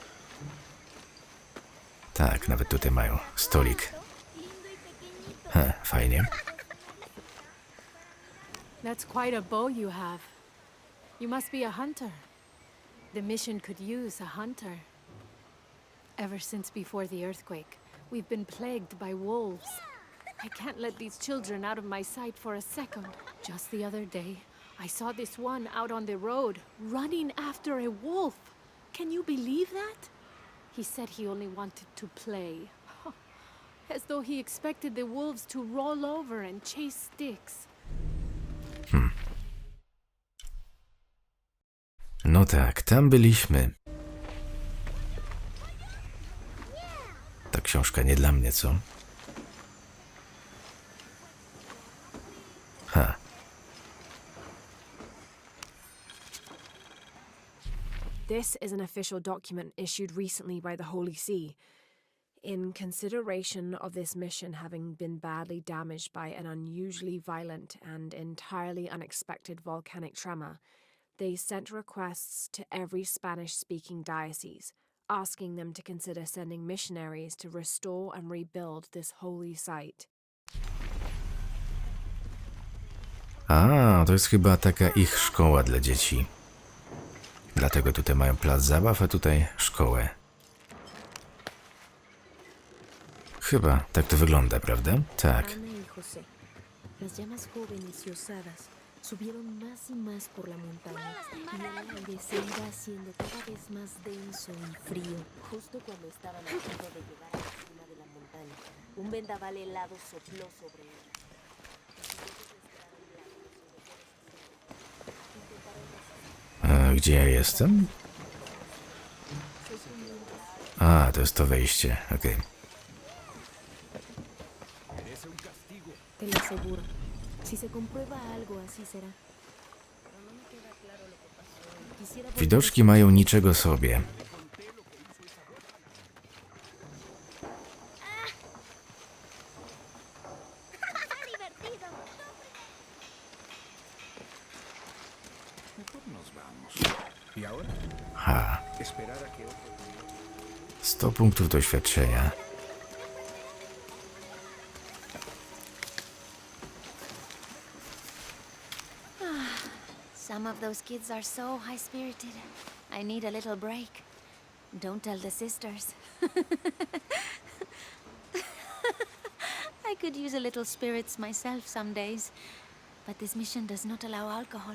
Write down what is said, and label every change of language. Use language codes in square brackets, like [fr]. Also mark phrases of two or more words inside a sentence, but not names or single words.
[pl] Tak, nawet tutaj mają stolik. Fajnie. [en] That's quite a bow you have. You must be a hunter. The mission could use a hunter. Ever since before the earthquake, we've been plagued by wolves. I can't let these children out of my sight for a second. Just the other day, I saw this one out on the road, running after a wolf. Can you believe that? He said he only wanted to play. As though he expected the wolves to roll over and chase sticks. [pl] No tak, tam byliśmy. Ta książka nie dla mnie, co? Ha. [en] This is an official document issued recently by the Holy See. In consideration of this mission having been badly damaged by an unusually violent and entirely unexpected volcanic tremor, they sent requests to every Spanish-speaking diocese, asking them to consider sending missionaries to restore and rebuild this holy site. [pl] A, to jest chyba taka ich szkoła dla dzieci. Dlatego tutaj mają plac zabaw, a tutaj szkołę. Chyba tak to wygląda, prawda? Tak. [es] Ana y José, las llamas jóvenes y osadas, subieron más y más por la montaña y el aire se iba haciendo cada vez más denso y frío. Justo cuando estaban a punto de llegar a la cima de la montaña, un vendaval helado sopló sobre ellos. [pl] A gdzie ja jestem? A, to jest to wejście, okej. [es] Te lo aseguro. Si se comprueba algo, así será. [pl] Widoczki mają niczego sobie. Ha. 100 punktów doświadczenia. [en] Some of those kids are so high-spirited. I need a little break. Don't tell the sisters. I could use a little spirits myself some days, but this mission does not allow alcohol.